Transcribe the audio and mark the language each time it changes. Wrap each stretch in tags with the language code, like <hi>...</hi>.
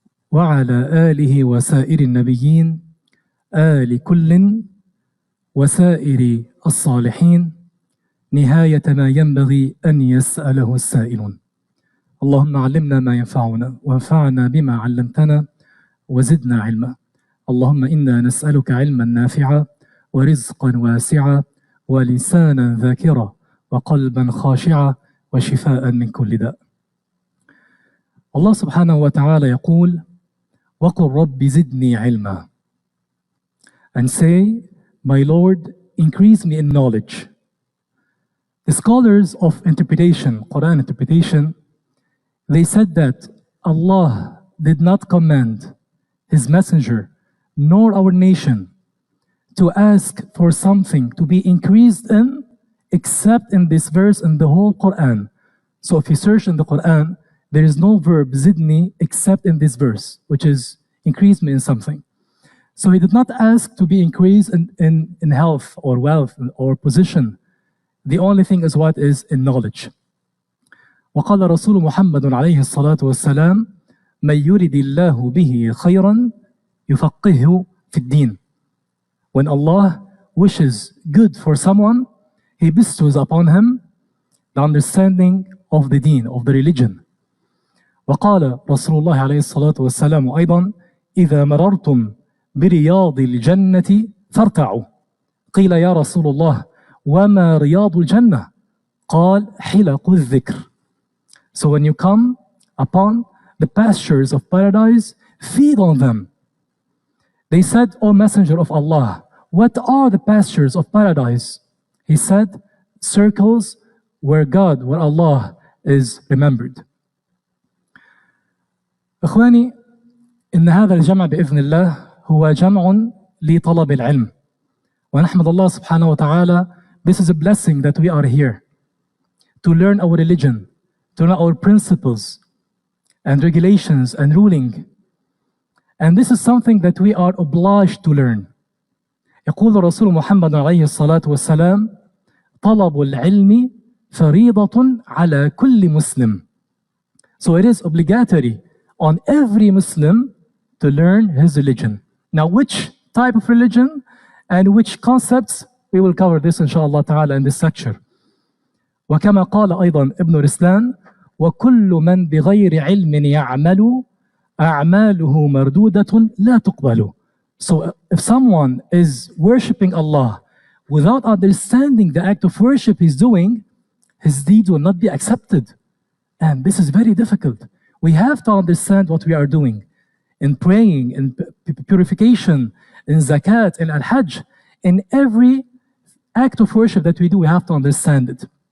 <ar>وعلى آله وسائر النبيين آل كل وسائر الصالحين نهاية ما ينبغي أن يسأله السائلون اللهم علمنا ما ينفعنا وانفعنا بما علمتنا وزدنا علما اللهم إنا نسألك علما نافعا ورزقا واسعا ولسانا ذاكرا وقلبا خاشعا وشفاء من كل داء.</ar> <en>Allah subhanahu wa ta'ala</en> <ar>يقول وَقُلْ رَبِّ زِدْنِي عِلْمًا,</ar> <en>and say, my Lord, increase me in knowledge. The scholars of interpretation, Quran interpretation, they said that Allah did not command His messenger nor our nation to ask for something to be increased in except in this verse in the whole Quran. So if you search in the Quran, there is no verb zidni except in this verse, which is increase me in something. So He did not ask to be increased in health or wealth or position. The only thing is what is in knowledge.</en> <ar>وقال رسول محمد عليه الصلاة والسلام من يرد الله به خيرا يفقهه في الدين.</ar> <en>When Allah wishes good for someone, He bestows upon him the understanding of the deen, of the religion.</en> <ar>وقال رسول الله عليه الصلاة والسلام أيضا إذا مررتم برياض الجنة فارتعوا. قيل يا رسول الله وما رياض الجنة؟ قال حلق الذكر.</ar> <en>So when you come upon the pastures of paradise, feed on them. They said, O Messenger of Allah, what are the pastures of paradise? He said, circles where God, where Allah is remembered.</en> <ar>إخواني, إن هذا الجمع بإذن الله هو جمع لطلب العلم. ونحمد الله سبحانه وتعالى.</ar> <en>This is a blessing that we are here to learn our religion, to learn our principles and regulations and ruling. And this is something that we are obliged to learn.</en> <ar>يقول الرسول محمد عليه الصلاة والسلام طلب العلم فريضة على كل مسلم.</ar> <en>So it is obligatory on every Muslim to learn his religion. Now which type of religion and which concepts, we will cover this inshallah ta'ala in this lecture. وكما قال أيضا ابن رسلان وكل من بغير علم يعمل أعماله مردودة لا تقبل. So if someone is worshipping Allah without understanding the act of worship he's doing, his deeds will not be accepted. And this is very difficult. We have to understand what we are doing in praying, in purification, in zakat, in al-hajj, in every act of worship that we do, we have to understand it.</en>